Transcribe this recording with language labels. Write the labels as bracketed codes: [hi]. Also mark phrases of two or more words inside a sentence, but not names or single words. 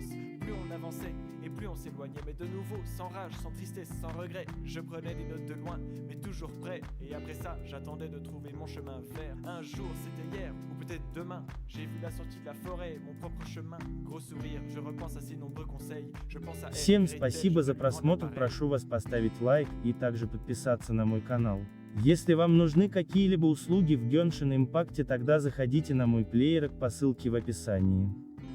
[fr] Plus on avançait et plus on s'éloignait. Mais de nouveau, sans rage, sans tristesse, sans regret. Je prenais des notes de loin, mais toujours prêt. Et après ça, j'attendais de trouver mon chemin vert. Un jour, c'était hier, ou peut-être demain. J'ai vu la sortie de la forêt, mon propre chemin. Gros sourire, je repense à ces nombreux conseils. Je pense à elle, [ru] Всем [fr] Gretel, [ru] спасибо [fr] je [ru] за [fr] veux lui rendre [ru] просмотр, [fr] pareil. [ru] прошу вас поставить лайк и также подписаться на мой канал. Если вам нужны какие-либо услуги в Genshin Impact, тогда заходите на мой плеер по ссылке в описании.